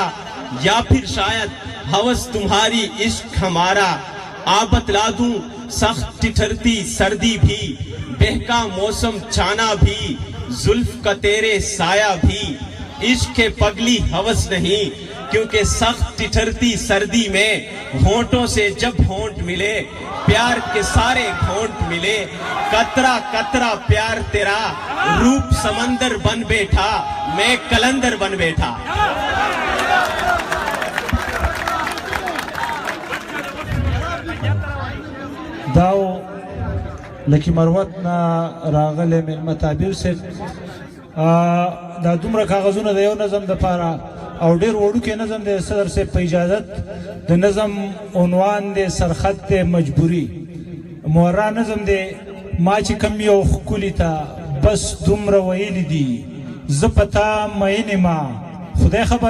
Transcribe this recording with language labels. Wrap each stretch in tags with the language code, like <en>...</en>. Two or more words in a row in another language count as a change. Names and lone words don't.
<ur>یا پھر شاید ہوس تمہاری عشق ہمارا آ بتلا دوں سخت ٹھٹھرتی سردی بھی بہکا موسم چھانا بھی زلف کا تیرے سایہ بھی عشق کے پگلی ہوس نہیں کیونکہ سخت ٹھٹھرتی سردی میں ہونٹوں سے جب ہونٹ ملے پیار کے سارے گھونٹ ملے قطرہ قطرہ پیار تیرا روپ سمندر بن بیٹھا میں قلندر بن بیٹھا</ur> <ps>داو لکه مروت نه راغلی مېلمه تعبیر صاحب دا دومره کاغذونه د یو نظم دپاره او ډېر وړوکی نظم دی صدر صاحب په اجازت د نظم عنوان دی سرخط دی مجبوري مورا نظم دی ما چې کم یو ښکلي ته بس دومره ویلي دي زه په تا مین ما خدای خبر</ps>